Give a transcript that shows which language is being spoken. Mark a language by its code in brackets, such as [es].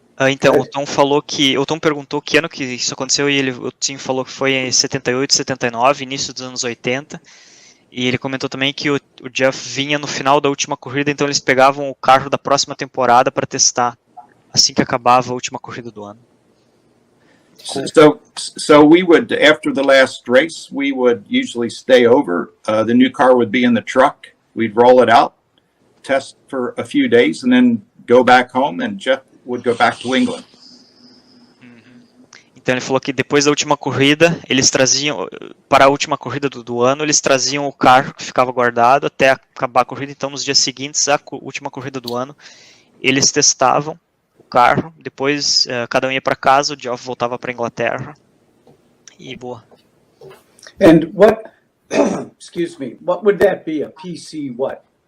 [pt] Então, o Tom perguntou que ano que isso aconteceu e o Tim falou que foi em 78, 79, início dos anos 80. E ele comentou também que o Jeff vinha no final da última corrida, então eles pegavam o carro da próxima temporada para testar assim que acabava a última corrida do ano. [en] So we would, after the last race, we would usually stay over. The new car would be in the truck. We'd roll it out, test for a few days, and then go back home, and Jeff would go back to England. [pt] Então ele falou que depois da última corrida, eles traziam, para a última corrida do ano, eles traziam o carro que ficava guardado até acabar a corrida. Então nos dias seguintes, a última corrida do ano, eles testavam o carro, depois cada um ia para casa, o Geoff voltava para a Inglaterra e boa. [en] And what, excuse me, what would that be? A PC what?